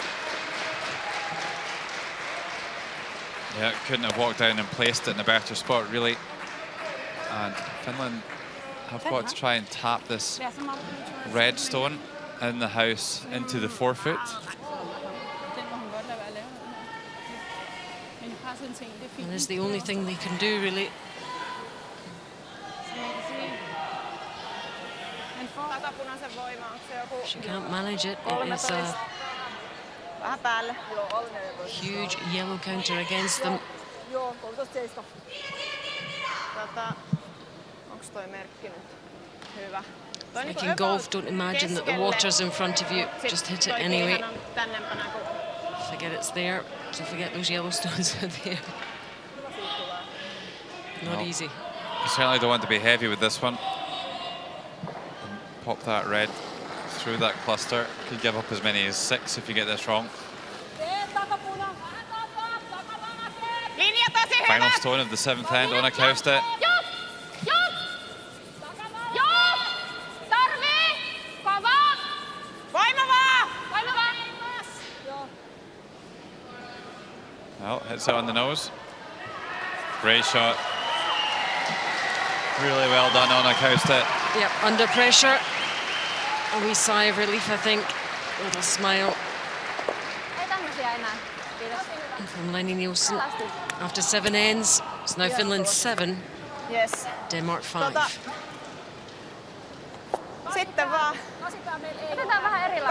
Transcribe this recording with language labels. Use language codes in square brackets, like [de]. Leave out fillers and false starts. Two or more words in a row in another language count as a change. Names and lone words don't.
[en] Yeah, couldn't have walked down and placed it in a better spot, really. And Finland have got to try and tap this red stone in the house into the forefoot. [da] en ting. Det er fint. [en] And it's the only thing they can do, really. [da] Som man kan se. Han får [fi] Takapunaisen voima, onko se joku [en] She can't manage it. It is 13? a [fi] Vähän päälle. [en] huge yellow counter against them. [fi] Onko toi merkki nyt? Hyvä. Toi [en] Like [fi] niinku [en] in golf, about don't imagine that the [fi] keskelle. [en] water's in front of you. Sit Just hit it [fi] toi [en] anyway. [fi] kiihän on tännempänä kuin... [en] Forget it's there. So forget those yellow stones are there. Not No. easy. You certainly don't want to be heavy with this one. Pop that red through that cluster. Could give up as many as 6 if you get this wrong. [fi] Linja tosi hyvä! [en] Final stone of the 7th end on a coaster. [fi] Voima vaan! [en] Well, hits it on the nose. Great shot. Really well done on a coaster. Yep, under pressure. A wee sigh of relief, I think. A little smile from Lenny Nielsen. After 7 ends, it's now Finland 7, Yes. Denmark 5. [fi] Sitten vaan Otetaan vähän erilainen